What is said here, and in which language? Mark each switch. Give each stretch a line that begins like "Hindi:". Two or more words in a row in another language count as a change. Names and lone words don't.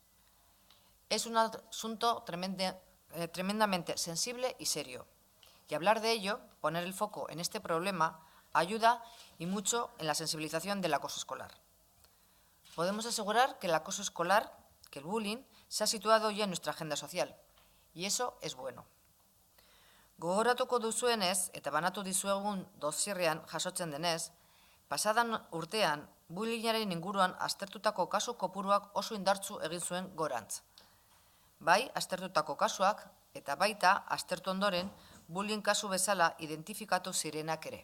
Spanish: Es un asunto tremendamente sensible y serio. Y hablar de ello, poner el foco en este problema, ayuda y mucho en la sensibilización del acoso escolar. Podemos asegurar que el acoso escolar, que el bullying, se ha situado ya en nuestra agenda social. Y eso es bueno.
Basque: Gogoratuko duzuenez, eta banatu dizuegun dosierrean jasotzen denez, pasadan urtean, bullyingaren inguruan aztertutako kasu kopuruak oso indartsu egin zuen gorantz. Bai, aztertutako kasuak, eta baita, aztertu ondoren, bullying kasu bezala identifikatu zirenak ere.